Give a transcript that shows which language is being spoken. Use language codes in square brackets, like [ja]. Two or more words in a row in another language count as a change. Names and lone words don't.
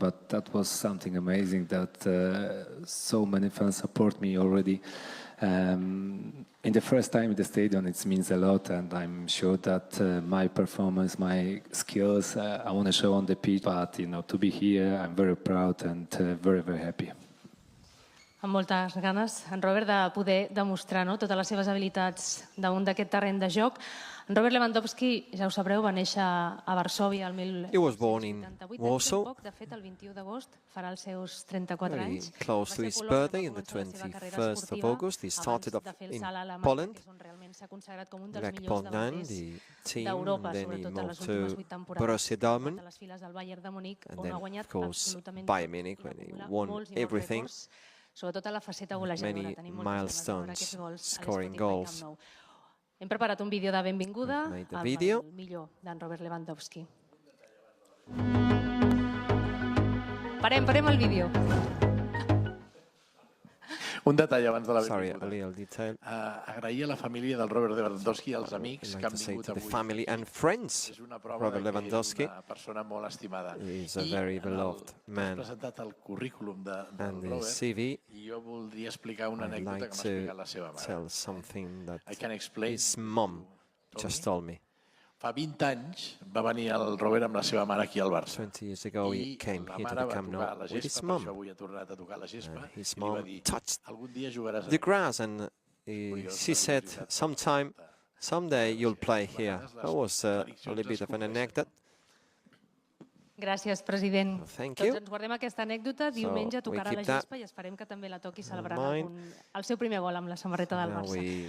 [en] But that was something amazing that so many fans support me already. In the first time in the stadium, it means a lot, and I'm sure that my performance, my skills, I want to show on the pitch. But to be here, I'm very proud and very, very happy. [ca] Amb moltes ganes, en Robert, de poder demostrar totes les seves habilitats damunt d'aquest terreny de joc. En Robert Lewandowski, ja ho sabreu, va néixer a Varsòvia el 1978. De fet, el 21 d'agost farà els seus 34 anys. [en] Very close to his birthday, on the 21st of August. He started off in Poland, like Poland, the team, and then he moved to Borussia Dortmund, and then, of course, Bayern Munich, when he won everything. [ca] Sobretot a la faceta golejadora. [en] Many milestones, scoring goals. [ca] Hem preparat un vídeo de benvinguda amb el millor d'en Robert Lewandowski. Parem el vídeo. Un detall abans de la [en] Sorry, [ca] benvinguda. [en] a little detail. [ca] Agrair a la família del Robert Lewandowski i als amics que han vingut avui. [en] The family and friends. [ca] És una prova [en] Robert [ca] que [en] Lewandowski [ca] és una persona molt estimada. [en] is a very beloved man. [ca] Has presentat el currículum del [en] And the Robert CV, [ca] i jo voldria explicar una [en] I'd [ca] anècdota [en] like [ca] que m'ha explicat la [en] to [ca] seva mare. [en] tell something that I can explain his mom just told me. [ca] Fa 20 anys va venir el Robert amb la seva mare aquí al Barça. [en] 20 years ago, he came [ca] la [en] here to [ca] mare [en] the [ca] va [en] Camp [ca] tocar [en] Nou [ca] la [en] with his [ca] gespa, per [en] mom. [ca] això avui ha tornat a tocar la gespa, [en] His [ca] i li va [en] mom [ca] dir, [en] touched [ca] algun dia jugaràs [en] the [ca] aquí. [en] grass and she said, someday you'll play here. That was a little bit of an anecdote. [ca] Gràcies, president. [en] Thank you. [ca] Tots ens guardem aquesta anècdota. Diumenge tocarà la gespa i esperem que també la toqui celebrant el seu primer gol amb la samarreta del Barça.